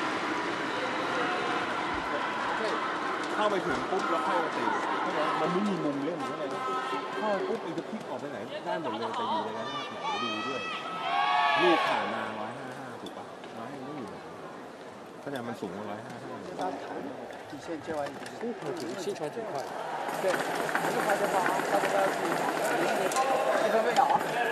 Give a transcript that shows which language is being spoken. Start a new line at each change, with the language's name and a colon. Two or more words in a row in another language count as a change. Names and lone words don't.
Thai: เข้าไปถึงปุ๊บแล้วเข้าตีมันไม่มีมุมเล่นอะไรเข้าปุ๊บอีกจะพลิกออกไปไหนได้หมดเลยแต่อยู่ในระนาบไหนดูด้วยลูกผ่านมา155ถูกปะ155ไม่อยู่คะแนนมันสูงกว่า155
Chinese: 底线接完线传挺快。对，我们拍的话，他这个是1分未到啊。